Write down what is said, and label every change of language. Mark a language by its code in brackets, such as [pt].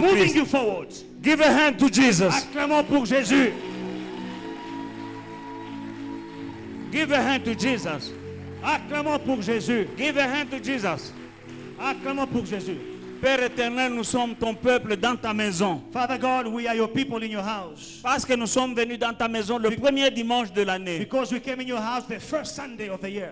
[en] moving you forward. Give a hand to Jesus. [fr] Acclamons pour Jésus. [en] Give a hand to Jesus. [fr] Acclamons pour Jésus. [en] Give a hand to Jesus. [fr] Acclamons pour Jésus. Père éternel, nous sommes ton peuple dans ta maison. [en] Father God, we are your people in your house. [fr] Parce que nous sommes venus dans ta maison le premier dimanche de l'année. [en] Because we came in your house the first Sunday of the year.